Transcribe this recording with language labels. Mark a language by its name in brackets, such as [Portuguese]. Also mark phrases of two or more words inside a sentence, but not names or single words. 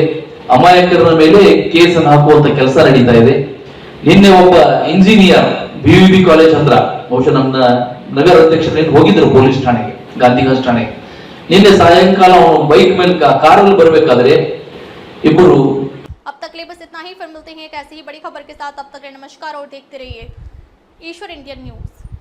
[Kannada] ಅಮಾಯಕರ ಮೇಲೆ ಕೇಸನ್ನು ಹಾಕುವಂತ ಕೆಲಸ ನಡೀತಾ ಇದೆ. ನಿನ್ನೆ ಒಬ್ಬ ಇಂಜಿನಿಯರ್ BUB ಕಾಲೇಜ್ ಹತ್ರ, ಬಹುಶಃ ನಮ್ಮ ನಗರ ಅಧ್ಯಕ್ಷರು ಹೋಗಿದ್ರು ಪೊಲೀಸ್ ಠಾಣೆಗೆ, ಗಾಂಧಿಗಂಜ್ ಠಾಣೆಗೆ. ನಿನ್ನೆ ಸಾಯಂಕಾಲ ಅವನು ಬೈಕ್ ಮೇಲೆ ಕಾರಲ್ಲಿ ಬರಬೇಕಾದ್ರೆ ಇಬ್ಬರು. [Hindi] अब तक के लिए बस इतना ही, फिर मिलते हैं एक ऐसी ही बड़ी खबर के साथ. अब तक के लिए नमस्कार और देखते रहिए ईश्वर इंडियन न्यूज.